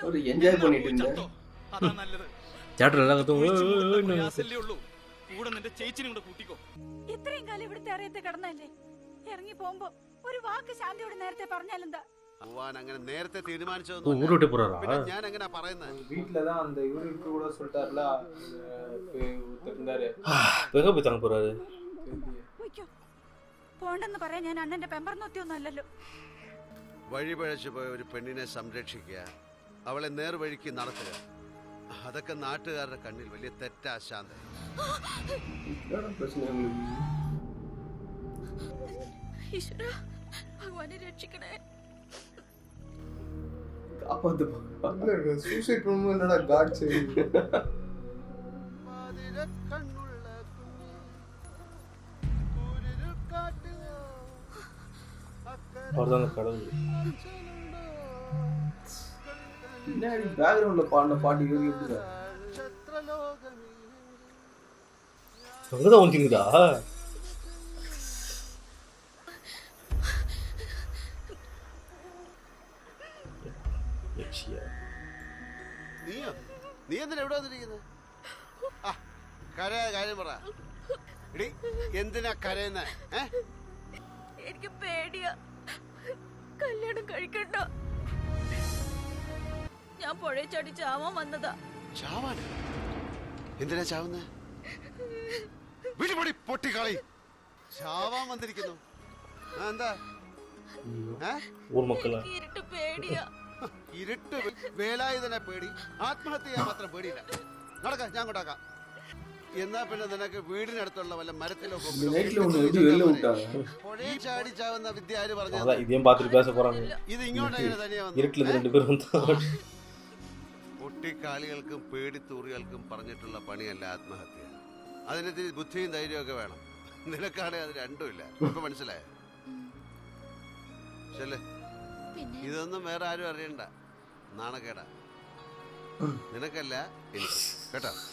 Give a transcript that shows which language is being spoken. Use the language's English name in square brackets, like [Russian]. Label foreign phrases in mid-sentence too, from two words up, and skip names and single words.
[Malayalam] അതാ നല്ലത്. ഉള്ളൂ. കൂടെ നിന്റെ ചേച്ചിനും കൂടെ കൂട്ടിക്കോ. ഇത്രയും കാലം ഇവിടുത്തെ അറിയത്തെ കടന്നല്ലേ, ഇറങ്ങി പോകുമ്പോ ഒരു വാക്ക് ശാന്തിയോട് നേരത്തെ പറഞ്ഞാലെന്താ? അങ്ങനെ നേരത്തെ തീരുമാനിച്ചതൊന്നും ഞാൻ എങ്ങനെ പറയുന്നത്? [Tamil] வீட்டுலதான் அந்த இவருக்கு கூட சொல்லிட்டாருல, இருந்தாரு [Malayalam] പോണ്ടെന്ന് പറയാൻ ഞാൻ അണ്ണന്റെ പെമ്പർന്നൊത്തിയൊന്നും അല്ലല്ലോ. വഴിപഴച്ചു പോയ ഒരു പെണ്ണിനെ സംരക്ഷിക്കുക, അവളെ നേർവഴിക്ക് നടത്തുക, അതൊക്കെ നാട്ടുകാരുടെ കണ്ണിൽ വലിയ തെറ്റാ ശാന്ത. ഈശ്വരാ, ഭഗവാനെ രക്ഷിക്കണേ. [Tamil] சூசைட் பண்ணும்போது என்னடா காட் சரி. பின்னாடி பேக்ரவுண்ட்ல பாடின பாட்டு இவருக்கு எப்படி அங்கதான் வந்துங்களா? [Malayalam] നീ എന്തിനാ എവിടെ വന്നിരിക്കുന്നത്? കരയാ കാര്യം പറ. എന്തിനാ കരയുന്ന? എനിക്ക് പേടിയാ. കല്യാണം കഴിക്കണ്ട. ഞാൻ പുഴ ചാടി ചാവാൻ വന്നതാ. ചാവാൻ? എന്തിനാ ചാവുന്ന? വിളിപൊടി പൊട്ടിക്കളി. ചാവാൻ വന്നിരിക്കുന്നു. എന്താ [Tamil] ஊர் மக்களா [Malayalam] ഇരുട്ട് പേടിയാ. ഇരുട്ട് വേലായുധനെ പേടി, ആത്മഹത്യ ചെയ്യാൻ മാത്രം പേടിയില്ല. നടക്ക, ഞാൻ കൊണ്ടാക്കാം. എന്നാ പിന്നെ നിനക്ക് വീടിനടുത്തുള്ള വല്ല മരത്തിലോ പുഴയെ ചാടി ചാവുന്ന വിദ്യ ആര് പറഞ്ഞു? [Tamil] இதையும் பார்த்துட்டு பேச போறாங்க. [Malayalam] ഇത് ഇങ്ങോട്ട് തനിയെ വന്നു. [Tamil] இருட்டுல இருந்து 2 பேரும் வந்து [Malayalam] കുട്ടിക്കാളികൾക്കും പേടിത്തൂറികൾക്കും പറഞ്ഞിട്ടുള്ള പണിയല്ല ആത്മഹത്യ. അതിനെതിരെ ബുദ്ധിയും ധൈര്യമൊക്കെ വേണം. നിനക്കാണെ അത് രണ്ടുമില്ല. ഇപ്പൊ മനസ്സിലായോ? ചെല്ലേ, ഇതൊന്നും വേറെ ആരും അറിയണ്ട. നാണക്കേടാ നിനക്കല്ല എനിക്ക്. കേട്ടോ?